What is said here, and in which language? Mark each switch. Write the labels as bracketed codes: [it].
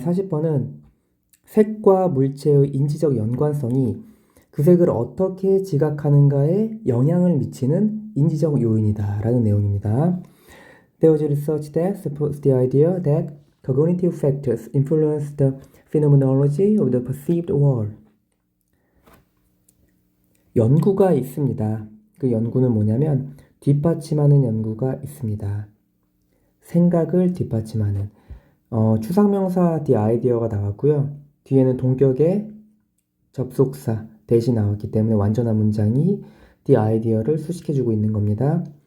[ko] 40번은 색과 물체의 인지적 연관성이 그 색을 어떻게 지각하는가에 영향을 미치는 인지적 요인이다 라는 내용입니다. [en] There was research that supports the idea that cognitive factors influence the phenomenology of the perceived world. [ko] 연구가 있습니다. 그 연구는 뭐냐면 뒷받침하는 연구가 있습니다. 생각을 뒷받침하는 추상명사 the idea가 나왔고요. 뒤에는 동격의 접속사 대신 나왔기 때문에 완전한 문장이 the idea를 수식해주고 있는 겁니다.